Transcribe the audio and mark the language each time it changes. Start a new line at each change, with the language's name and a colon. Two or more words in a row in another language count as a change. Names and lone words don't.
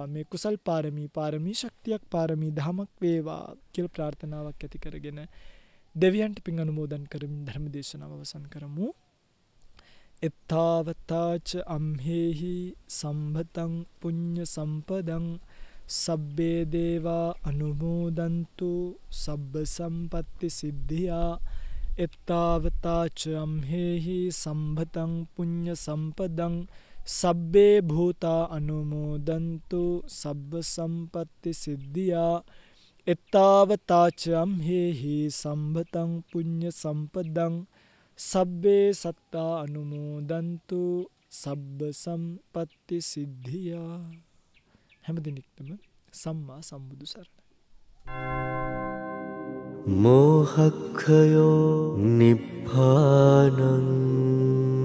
Sinhala: මේ කුසල් පාරමී, පාරමී ශක්තියක්, පාරමී දහමක් වේවා කියලා ප්‍රාර්ථනාවක් ඇති කරගෙන දෙවියන්ට පින් අනුමෝදන් කරමින් ධර්ම දේශනාව අවසන් කරමු.
Pali: එත්තාවතාච අම්හෙහි සම්භතං පුඤ්ඤ සම්පදං සබ්බේ දේවා අනුමෝදන්තු සබ්බ සම්පත්ති සිද්ධියා. එත්තාවතාච අම්හෙහි සම්භතං පුඤ්ඤ සම්පදං සබ්බේ භූතා අනුමෝදන්තු සබ්බ සම්පත්ති සිද්ධියා. එත්තාවතාච අම්හෙහි සම්භතං පුඤ්ඤ සම්පදං සබ්බේ සත්තා අනුමෝදන්තු සබ්බ සම්පත්ති සිද්ධියා.
Sinhala: හැම දිනෙකටම සම්මා සම්බුදු සරණයි.
Pali: මෝහක්ඛයෝ නිබ්බානං